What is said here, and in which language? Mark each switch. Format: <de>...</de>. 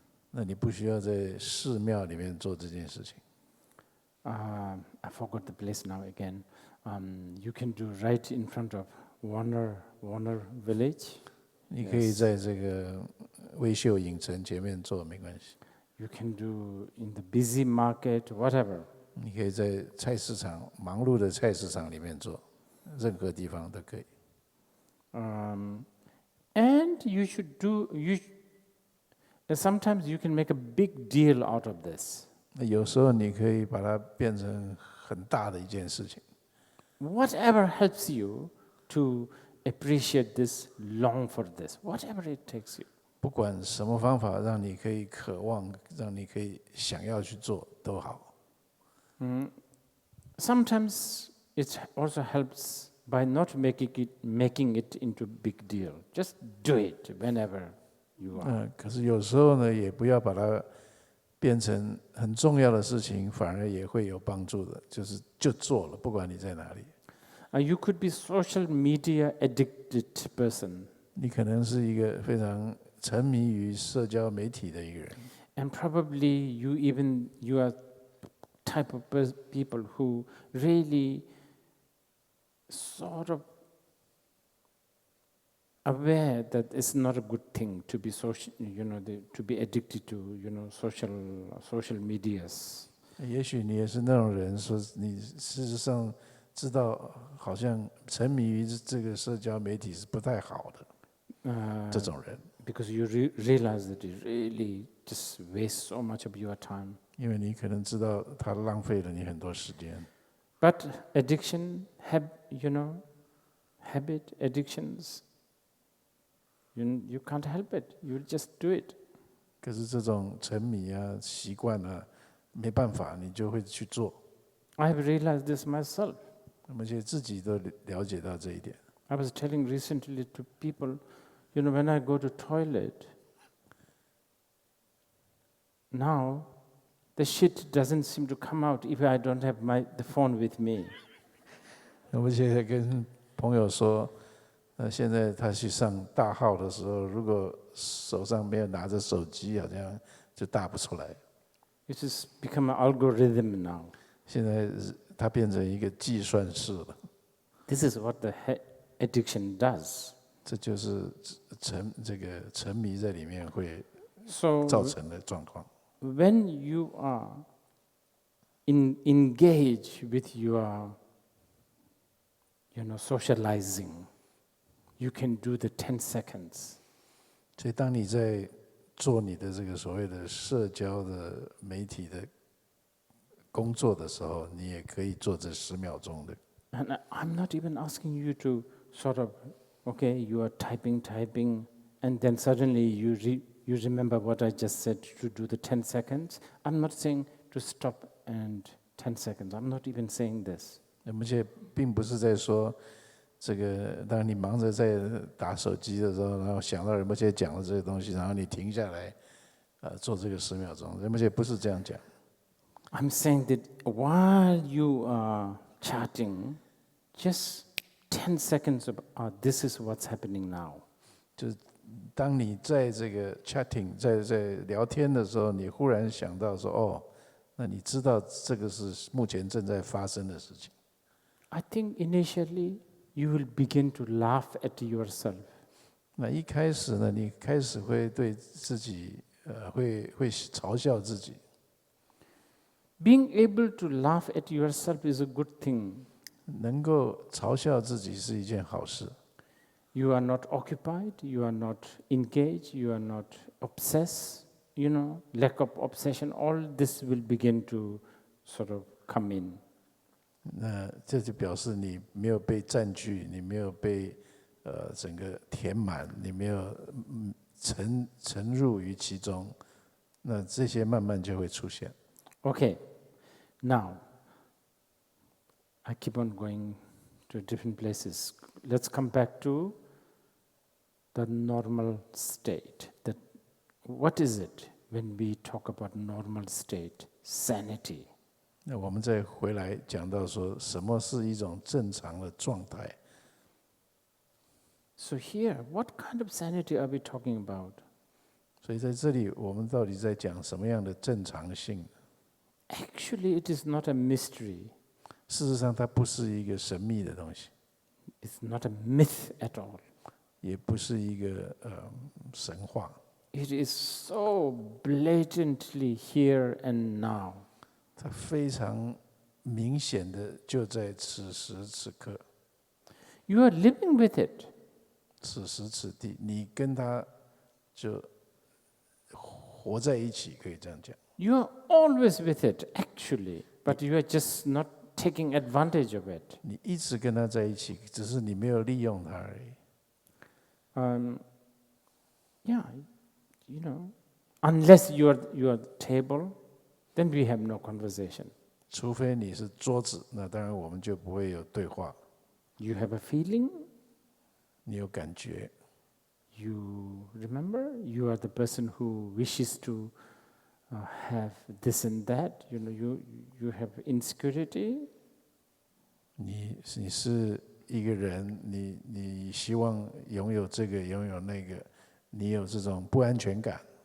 <zh>那你不需要在寺庙里面做这件事情。</zh> <en>I forgot the place now again. You can do right in front of Warner Village.</en> <zh>你可以在这个微秀影城前面做，没关系。</zh> <en>You can do in the busy market, whatever.</en> <zh>你可以在菜市场忙碌的菜市场里面做，任何地方都可以。</zh> <en>And you should sometimes you can make a big deal out of this.</en> <zh>那有时候你可以把它变成很大的一件事情。</zh> <en>Whatever helps you to appreciate this, long for this, whatever it takes you.</en> <zh>不管什么方法让你可以渴望，让你可以想要去做都好。</zh> <en>Sometimes it also helps by not making it into big deal. Just do it whenever you are.</en> <zh>可是有时候呢，也不要把它变成很重要的事情，反而也会有帮助的。就做了，不管你在哪里。</zh> <en>You could be social media addicted person.</en> <zh>你可能是一个非常沉迷于社交媒体的一个人。</zh> <en>And probably you are type of people who really sort of aware that it's not a good thing to be social, to be addicted to, social medias.</en> <zh>也许你也是那种人，说你事实上知道，好像沉迷于这个社交媒体是不太好的。这种人。</zh> <en>Because you realize that it really just wastes so much of your time.</en> <zh>因为你可能知道它浪费了你很多时间。</zh> <en>But addiction, habit addictions, you can't help it. You just do it.</en> <zh>可是这种沉迷啊、习惯啊，没办法，你就会去做。</zh> <en>I have realized this myself.</en> <zh>而且自己都了解到这一点。</zh> <en>I was telling recently to people, when I go to toilet, now the shit doesn't seem to come out if I don't have the phone with me.</en> <zh>我现在跟朋友说，现在他去上大号的时候，如果手上没有拿着手机，好像就大不出来。</zh> <en>It has become an algorithm now.</en> <zh>现在它变成一个计算式了。</zh> <en>This is what the addiction does.</en> <zh>这就是沉迷在里面会</zh> <en>So</en> <zh>造成的状况。</zh> <en>when you are engaged with your, socializing, you can do the 10 seconds.</en> <zh>所以当你在做你的这个所谓的社交的媒体的工作的时候，你也可以做这10秒钟的。</zh> <en>And I'm not even asking you to sort of, okay, you are typing, and then suddenly you remember what I just said to do the 10 seconds. I'm not saying to stop and 10 seconds. I'm not even saying this.</en> <zh>而且并不是在说这个，当你忙着在打手机的时候，然后想到人们现在讲的这些东西，然后你停下来，做这个10秒钟，人们也不是这样讲。</zh> <en>I'm saying that while you are chatting, just 10 seconds of, this is what's happening now.</en> <zh>就是当你在这个 chatting 在聊天的时候，你忽然想到说，哦，那你知道这个是目前正在发生的事情。</zh> <en>I think initially you will begin to laugh at yourself.</en> <zh>那一开始呢，你开始会对自己，会嘲笑自己。</zh> <en>Being able to laugh at yourself is a good thing.</en> <zh>能够嘲笑自己是一件好事。</zh> <en>You are not occupied, you are not engaged, you are not obsessed, lack of obsession, all this will begin to sort of come in.</en> <zh>那这就表示你没有被占据，你没有被整个填满，你没有沉入于其中，那这些慢慢就会出现。</zh> <en>Okay, now I keep on going to different places. Let's come back to the normal state. What is it when we talk about normal state? Sanity.</en> <zh>那我们再回来讲到说，什么是一种正常的状态？</zh> <en>So here, what kind of sanity are we talking about?</en> <zh>所以在这里，我们到底在讲什么样的正常性？</zh> <en>Actually, it is not a mystery.</en> <zh>事实上，它不是一个神秘的东西，</zh> <en>It's not a myth at all.</en> <zh>也不是一个神话。</zh> <en>It is so blatantly here and now.</en> <zh>它非常明显的就在此时此刻，</zh> <en>You are living with it.</en> <zh>此时此地，你跟它就活在一起，可以这样讲。</zh> <en>You are always with it, actually, but you are just not taking advantage of it.</en> <zh>你一直跟它在一起，只是你没有利用它而已。</zh> <en>Yeah, unless you are table, then we have no conversation.</en> <zh>除非你是桌子，那当然我们就不会有对话。</zh> <en>You have a feeling.</en> <zh>你有感觉。</zh> <en>You remember, you are the person who wishes to have this and that. You have insecurity.</en> <zh>你是一个人，你希望拥有这个，拥有那个，你有这种不安全感。</zh>